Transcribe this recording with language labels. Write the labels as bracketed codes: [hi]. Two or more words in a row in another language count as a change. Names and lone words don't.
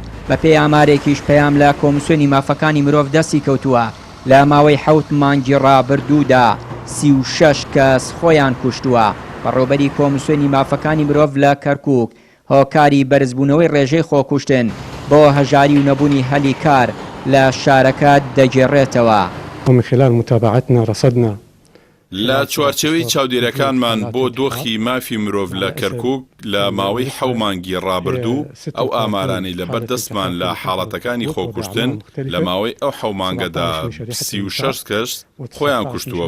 [ckb] بەپێی ئامارێکیش پەیام لە کۆمسیۆنی مافەکانی مرۆڤ دەستی کەوتووە لە ماوەی 7 مانگی ڕابردوودا 36 کەس خۆیان کوشتووە. بەڕێوەبەری کۆمسیۆنی مافەکانی مرۆڤ لە کەرکووک هۆکاری بەرزبوونەوەی ڕێژەی خۆکوشتن بۆ هەژاری و نەبوونی هەلی کار لە شارەکە دەگێڕێتەوە. [ar] ومن خلال متابعتنا رصدنا [ckb] لە چوارچەوەی چاودێرەکانمان بۆ دۆخی مافی مرۆڤ لە کەرکووک لە ماوەی 7 مانگی ڕابردوو ئەو ئامارانەی لە بەردەستمان لە حاڵەتەکانی خۆکوشتن لە ماوەی ئەو 7 مانگەدا 36 کەس خۆیان کوشتووە.